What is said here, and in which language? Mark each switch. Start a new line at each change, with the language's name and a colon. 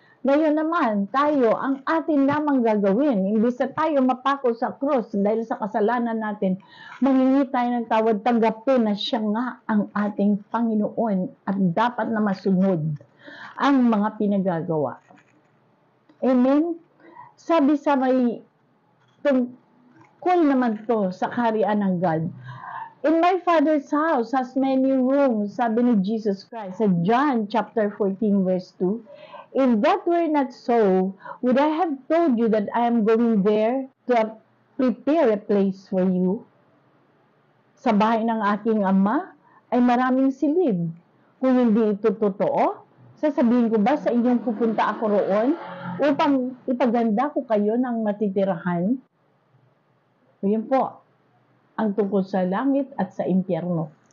Filipino: Ngayon naman, tayo, ang atin lamang gagawin, imbis na tayo mapako sa cross dahil sa kasalanan natin, manghingi tayo ng tawad, tanggapin na siya nga ang ating Panginoon at dapat na masunod ang mga pinagagawa. Amen? Sabi sa may tungkol naman to sa kaharian ng God.
English: In my Father's house has many rooms,
Filipino: sabi ni
English: Jesus Christ sa John chapter 14 verse 2. If that were not so, would I have told you that I am going there to prepare a place for you?
Filipino: Sa bahay ng aking ama ay maraming silid. Kung hindi ito totoo, sasabihin ko ba sa inyong pupunta ako roon upang ipaganda ko kayo ng matitirahan? Yun po, ang tungkol sa langit at sa impyerno.